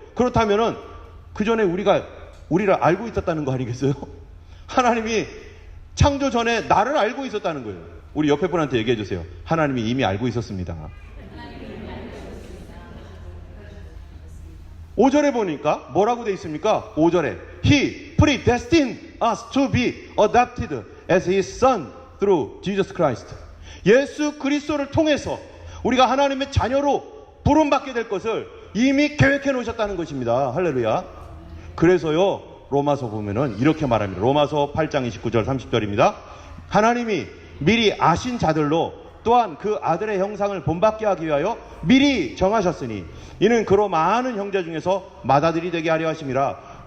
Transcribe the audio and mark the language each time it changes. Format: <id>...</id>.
<ko>그렇다면은 그 전에 우리를 알고 있었다는 거 아니겠어요? 하나님이 창조 전에 나를 알고 있었다는 거예요. 우리 옆에 분한테 얘기해 주세요. 하나님이 이미 알고 있었습니다. 5절에 보니까 뭐라고 되어 있습니까? 5절에</ko> <en>He predestined us to be adopted as His Son through Jesus Christ.</en> <ko>예수 그리스도를 통해서 우리가 하나님의 자녀로 부름받게 될 것을 이미 계획해 놓으셨다는 것입니다. 할렐루야. 그래서요, 로마서 보면은 이렇게 말합니다. 로마서 8장 29절 30절입니다. 하나님이 미리 아신 자들로 또한 그 아들의 형상을 본받게 하기 위하여 미리 정하셨으니 이는 그로 많은 형제 중에서 맏아들이 되게 하려 하심이라.</ko>